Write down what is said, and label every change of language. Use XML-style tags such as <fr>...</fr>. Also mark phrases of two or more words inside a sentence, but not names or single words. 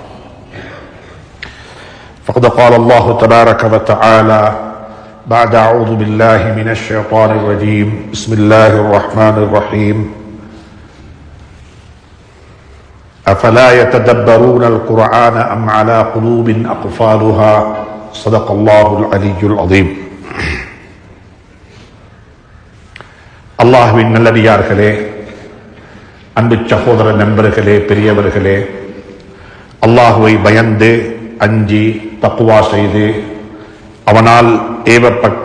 <ar>فقد قال الله تبارك وتعالى بعد أعوذ بالله من الشيطان الرجيم بسم الله الرحمن الرحيم أفلا يتدبرون القرآن أم على قلوب أقفالها صدق الله العلي العظيم</ar> <ta>அல்லாஹ்வின் நல்லடியார்களே, அன்பு சகோதர நண்பர்களே, பெரியவர்களே, அல்லாஹுவை பயந்து அஞ்சி தக்வா செய்து அவனால் ஏவப்பட்ட</ta>